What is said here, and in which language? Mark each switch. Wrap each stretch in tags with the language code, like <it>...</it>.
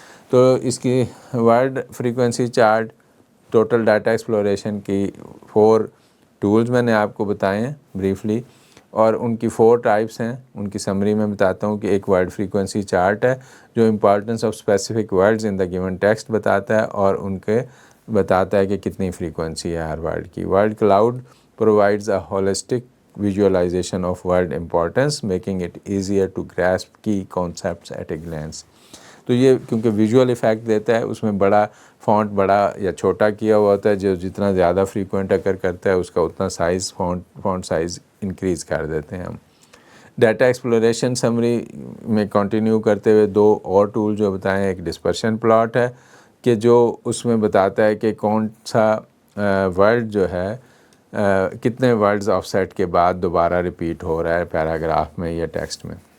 <ur>تو اس کی word frequency chart, total data exploration کی 4 ٹولز میں نے آپ کو بتائے ہیں بریفلی، اور ان کی 4 ٹائپس ہیں. ان کی سمری میں بتاتا ہوں کہ ایک ورڈ فریکوینسی چارٹ ہے جو</ur> <en>importance of specific words in the given text</en> <ur>بتاتا ہے اور ان کے بتاتا ہے کہ کتنی فریکوینسی ہے ہر ورڈ کی.</ur> <en>Word cloud provides a holistic visualization of word importance making it easier to grasp key concepts at a glance.</en> <ur>تو یہ کیونکہ ویژول ایفیکٹ دیتا ہے، اس میں بڑا فونٹ بڑا یا چھوٹا کیا ہوا ہوتا ہے، جو جتنا زیادہ فریکوینٹ اکر کرتا ہے اس کا اتنا سائز فونٹ سائز انکریز کر دیتے ہیں ہم. ڈیٹا ایکسپلوریشن سمری میں کنٹینیو کرتے ہوئے 2 اور ٹول جو بتائیں، ایک ڈسپرشن پلاٹ ہے کہ جو اس میں بتاتا ہے کہ کون سا ورڈ جو ہے کتنے ورڈز آف سیٹ کے بعد دوبارہ ریپیٹ ہو رہا ہے پیراگراف میں یا ٹیکسٹ میں.</ur>